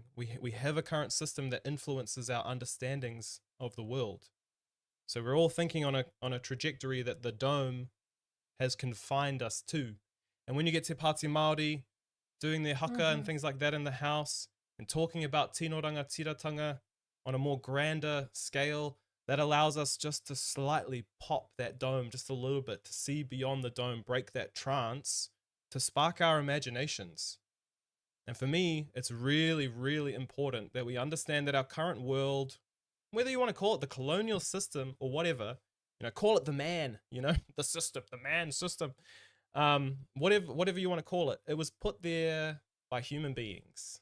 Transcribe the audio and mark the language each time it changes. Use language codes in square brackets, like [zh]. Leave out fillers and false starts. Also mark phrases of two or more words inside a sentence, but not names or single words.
[en] We have a current system that influences our understandings of the world. So we're all thinking on a trajectory that the dome has confined us to. And when you get Te Pāti Māori doing their haka and things like that in the house, and talking about [mi] tino rangatiratanga [en] on a more grander scale, that allows us just to slightly pop that dome just a little bit, to see beyond the dome, break that trance, to spark our imaginations. And for me, it's really, really important that we understand that our current world, whether you want to call it the colonial system or whatever, you know, call it the man, you know, the system, the man system, whatever you want to call it, it was put there by human beings.